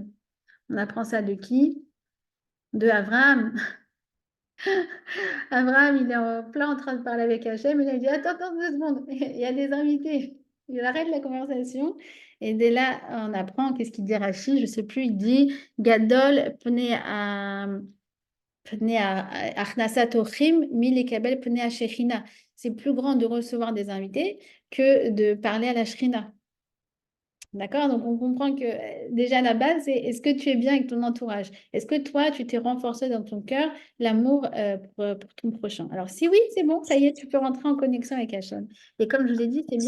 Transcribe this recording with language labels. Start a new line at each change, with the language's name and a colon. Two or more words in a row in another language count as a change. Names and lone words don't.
French: On apprend ça de qui? De Abraham. Abraham, il est en train de parler avec Hachem. Il a dit, attends 2 secondes, il y a des invités. Il arrête la conversation. Et dès là, on apprend, qu'est-ce qu'il dit Rashi? Je ne sais plus, il dit,
Hebrew: גדול פני הכנסת אורחים מי לקבל פני שכינה.
French: C'est plus grand de recevoir des invités que de parler à la Shrina. D'accord? Donc, on comprend que déjà la base, c'est est-ce que tu es bien avec ton entourage? Est-ce que toi, tu t'es renforcé dans ton cœur l'amour pour ton prochain? Alors, si oui, c'est bon, ça y est, tu peux rentrer en connexion avec Hachem. Et comme je vous ai dit, c'est bien